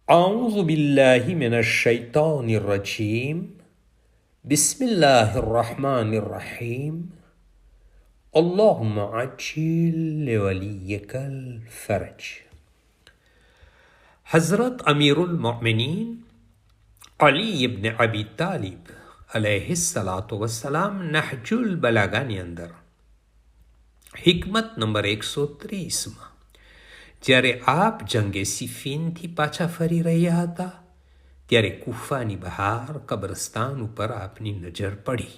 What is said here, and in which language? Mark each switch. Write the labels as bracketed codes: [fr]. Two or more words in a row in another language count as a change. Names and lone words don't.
[ar] أعوذ بالله من الشيطان الرجيم بسم الله الرحمن الرحيم اللهم عجل لوليك الفرج. [gu] હઝરત અમીરુલ મોમિનીન અલી ઇબ્ન અબી તાલિબ [ar] عليه الصلاة والسلام [gu] નહજુલ બલાગાની અંદર હિકમત નંબર 130માં જ્યારે આપ જંગે સિફીનથી પાછા ફરી રહ્યા હતા ત્યારે કુફાની બહાર કબ્રસ્તાન ઉપર આપની નજર પડી.